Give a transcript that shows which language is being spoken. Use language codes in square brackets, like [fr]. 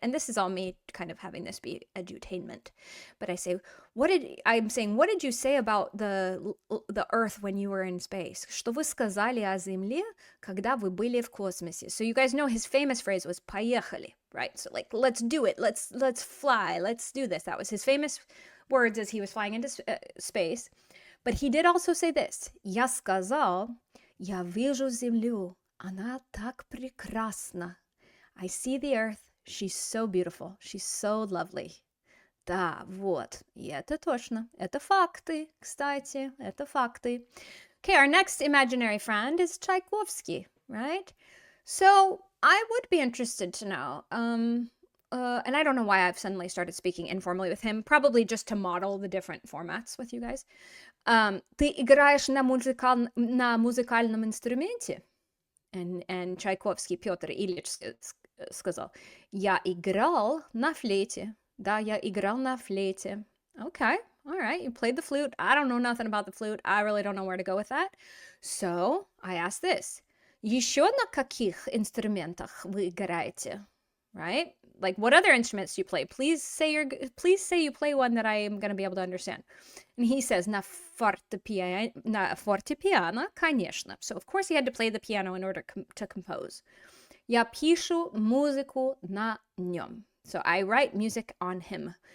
[en] And this is all me kind of having this be edutainment. But I say, what did you say about the Earth when you were in space? [ru] Что вы сказали о Земле, когда вы были в космосе? [en] So you guys know his famous phrase was [ru] поехали, [en] right? So like, let's do it, let's fly, let's do this. That was his famous words as he was flying into space. But he did also say this. [ru] Я сказал, я вижу землю, она так прекрасна. [en] I see the earth, she's so beautiful, she's so lovely. [ru] Да, вот, и это точно. Это факты, кстати, это факты. [en] Okay, our next imaginary friend is Tchaikovsky, right? So I would be interested to know. And I don't know why I've suddenly started speaking informally with him, probably just to model the different formats with you guys. [ru] Ты играешь на музыкальном инструменте? [en] And [ru] Tchaikovsky Петр Ильич сказал, я играл на флейте. Да, я играл на флейте. [en] Okay, all right, you played the flute. I don't know nothing about the flute. I really don't know where to go with that. So I asked this. [ru] Еще на каких инструментах вы играете? [en] Right? Like, what other instruments do you play? Please say you play one that I am going to be able to understand. And he says, [ru] на фортепиано, конечно. [en] So, of course, he had to play the piano in order to compose. [ru] Я пишу музыку на нем. [en] So, I write music on him.